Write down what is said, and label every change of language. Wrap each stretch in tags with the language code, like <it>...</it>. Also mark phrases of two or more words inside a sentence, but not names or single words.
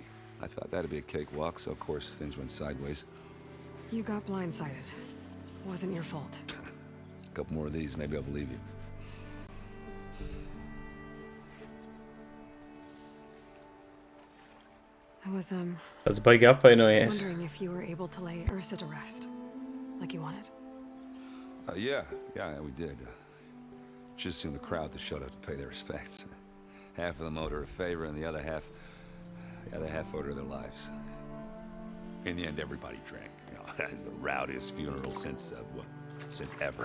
<en>I thought that'd be a cakewalk, so of course things went sideways. You got blindsided. Wasn't your fault. A couple more of these, maybe I'll believe you. I was,</en> <lv>Tas baigi apvainojies.</lv> <en>wondering if you were able to lay Ursa to rest, like you wanted. Yeah, we did. Just seen the crowd that showed up to pay their respects. Half of them owed her a favor, and the other half owed her their lives. In the end, everybody drank. You know, it's the rowdiest funeral since ever.</en>